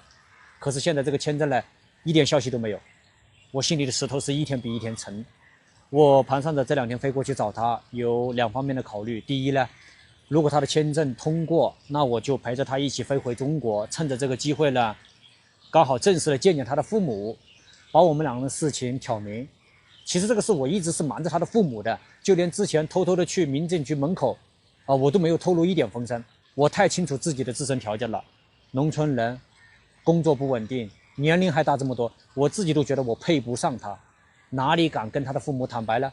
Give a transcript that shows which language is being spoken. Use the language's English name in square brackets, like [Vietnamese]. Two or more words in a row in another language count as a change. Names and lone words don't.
[Chinese] 可是現在這個簽證呢，一點消息都沒有，我心裡的石頭是一天比一天沉。我盤算着這2天飛過去找他，有2方面的考慮。第一呢，如果他的簽證通過，那我就陪着他一起飛回中國，趁着這個機會呢，剛好正式的見見他的父母，把我們2人的事情挑明。其實這個事我一直是瞞着他的父母的，就連之前偷偷的去民政局門口，我都沒有透露一點風聲。我太清楚自己的自身条件了，農村人。工作不穩定，年齡還大這麼多，我自己都覺得我配不上他，哪裡敢跟他的父母坦白呢？